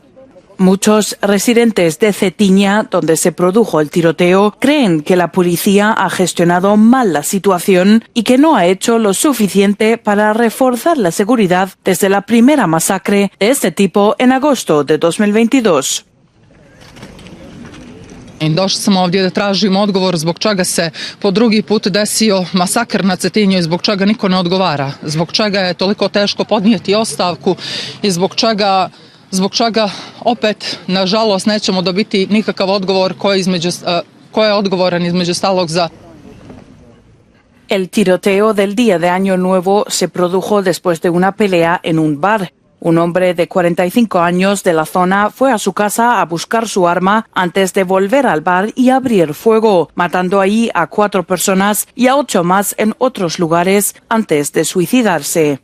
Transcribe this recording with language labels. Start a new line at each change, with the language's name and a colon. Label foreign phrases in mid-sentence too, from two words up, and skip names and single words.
Spanish: Muchos residentes de Cetinja, donde se produjo el tiroteo, creen que la policía ha gestionado mal la situación y que no ha hecho lo suficiente para reforzar la seguridad desde la primera masacre de este tipo en agosto de 2022.
Serbian: I došli smo ovdje da tražimo odgovor zbog čega se po drugi put desio masakr na Cetinju i zbog čega niko ne odgovara, zbog čega je toliko teško podnijeti ostavku i zbog čega opet, nažalost, nećemo dobiti nikakav odgovor ko je odgovoran između ostalog za...
Spanish: El tiroteo del día de Año Nuevo se produjo después de una pelea en un bar. Un hombre de 45 años de la zona fue a su casa a buscar su arma antes de volver al bar y abrir fuego, matando ahí a 4 personas y a 8 más en otros lugares antes de suicidarse.